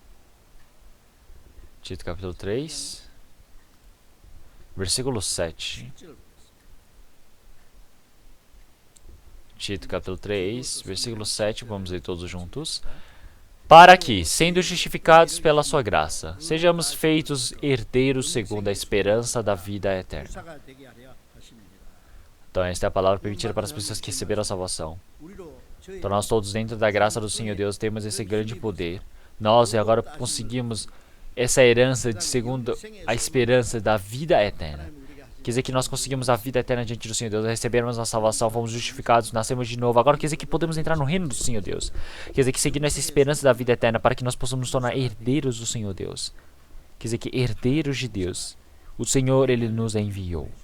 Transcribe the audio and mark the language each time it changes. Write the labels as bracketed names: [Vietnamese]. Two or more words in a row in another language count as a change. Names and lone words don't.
[Portuguese] Tito capítulo 3. Versículo 7. [Korean] 7절 [Portuguese] Tito capítulo 3, versículo 7, vamos ler todos juntos. para que, sendo justificados pela sua graça, sejamos feitos herdeiros segundo a esperança da vida eterna. [Korean] 후사가 되게 하려 하십니다. [Portuguese] Então esta é a palavra permitida para as pessoas que receberam a salvação. [Korean] 우리로 저희 [Portuguese] Então nós todos dentro da graça do Senhor Deus temos esse grande poder. Nós agora conseguimos essa herança de segundo a esperança da vida eterna. [Korean] 하나님 우리가 하신 [Portuguese] Quer dizer que nós conseguimos a vida eterna diante do Senhor Deus, recebemos a salvação, fomos justificados, nascemos de novo. Agora quer dizer que podemos entrar no reino do Senhor Deus. Quer dizer que seguindo essa esperança da vida eterna para que nós possamos nos tornar herdeiros do Senhor Deus. Quer dizer que herdeiros de Deus. O Senhor, Ele nos enviou.